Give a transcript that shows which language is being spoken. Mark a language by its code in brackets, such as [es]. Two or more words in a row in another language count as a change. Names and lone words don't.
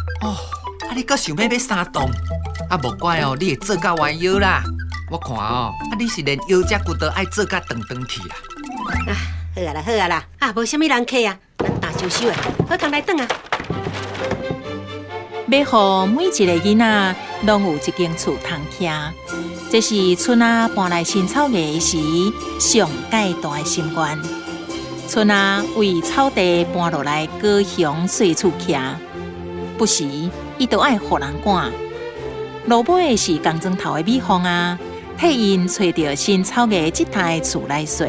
[nan] 哦，你阁想要买3栋？无怪你会做甲弯腰啦。我看你是连腰脊骨都爱做甲长长去啦。好啊啦，无啥物人客啊，咱大收收的，好工来转啊。要互每一个囡仔拢有一间厝通徛，这是春仔搬来新草衙时上介大的心愿。春仔为草地搬落来高雄细厝徛，不时伊都爱互人赶。落尾是工庄头的美凤啊，替因找到新草衙这台厝来睡。